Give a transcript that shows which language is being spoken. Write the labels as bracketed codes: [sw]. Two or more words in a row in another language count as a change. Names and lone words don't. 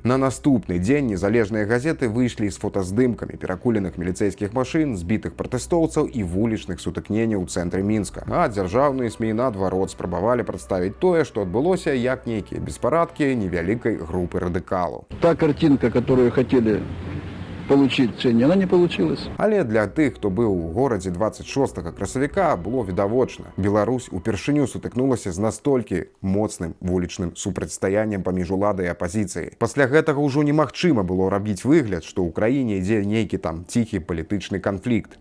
[be] На наступны дзень незалежныя газеты выйшлі з фотаздымкамі перакуленых міліцэйскіх машын, збітых пратэстоўцаў і вулічных сутыкненняў у цэнтры Мінска. А дзяржаўныя СМІ наадварот спрабавалі прадставіць тое, што адбылося як нейкія беспарадкі невялікай групы радыкалаў. [ru] Та картинка, которую хотели получить сегодня, она не получилась. [be] Але для тых, хто быў у горадзе 26 красавіка, было відавочна. Беларусь упершыню сутыкнулася з настолькі моцным вулічным супрацьстаяннем паміж уладай і апазіцыяй. Пасля гэтага ўжо немагчыма было рабіць выгляд, што ў краіне ідзе нейкі там ціхі палітычны канфлікт.